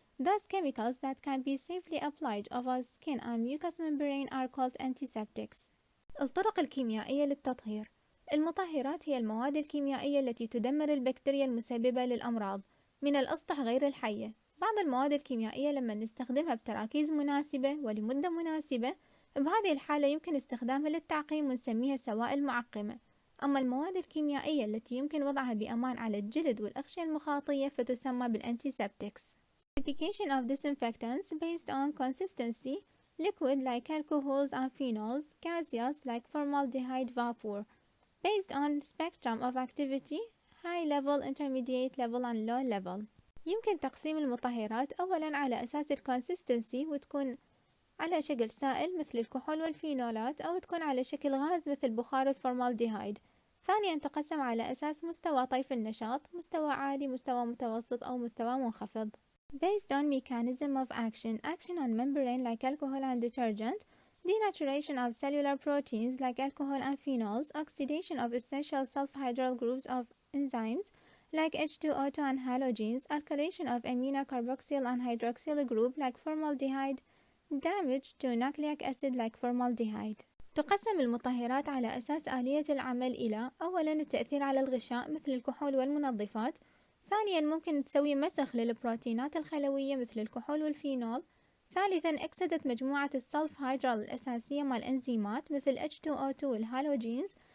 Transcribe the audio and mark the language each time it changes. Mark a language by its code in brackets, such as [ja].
[en] Those chemicals that can be safely applied over skin and mucous membrane are called antiseptics. [ar] الطرق الكيميائية للتطهير. المطهرات هي المواد الكيميائية التي تدمر البكتيريا المسببة للأمراض من الأسطح غير الحية. بعض المواد الكيميائية لما نستخدمها بتراكيز مناسبة ولمدة مناسبة، بهذه الحالة يمكن استخدامها للتعقيم ونسميها سوائل معقمة. أما المواد الكيميائية التي يمكن وضعها بأمان على الجلد والأغشية المخاطية فتسمى بالأنتيسبتكس. [en] Classification of disinfectants based on consistency: liquid like alcohols and phenols, gaseous like formaldehyde vapor. Based on spectrum of activity: high level, intermediate level and low level. [ar] يمكن تقسيم المطهرات أولا على أساس الكونسستنسي، وتكون على شكل سائل مثل الكحول والفينولات، أو تكون على شكل غاز مثل بخار الفورمالديهايد. ثانيا تقسم على أساس مستوى طيف النشاط، مستوى عالي، مستوى متوسط أو مستوى منخفض. [en] Based on mechanism of action: action on membrane like alcohol and detergent, denaturation of cellular proteins like alcohol and phenols, oxidation of essential sulfhydryl groups of enzymes like H2O2 and halogens, alkylation of amino carboxyl and hydroxyl group like formaldehyde, damage to nucleic acid like formaldehyde. [ar] تقسم المطهرات على أساس آلية العمل إلى: أولاً التأثير على الغشاء مثل الكحول والمنظفات. ثانياً ممكن تسوي مسخ للبروتينات الخلوية مثل الكحول والفينول. ثالثاً أكسدت مجموعة السلفهيدرال الأساسية مع الأنزيمات مثل H2O2 والهالوجينز.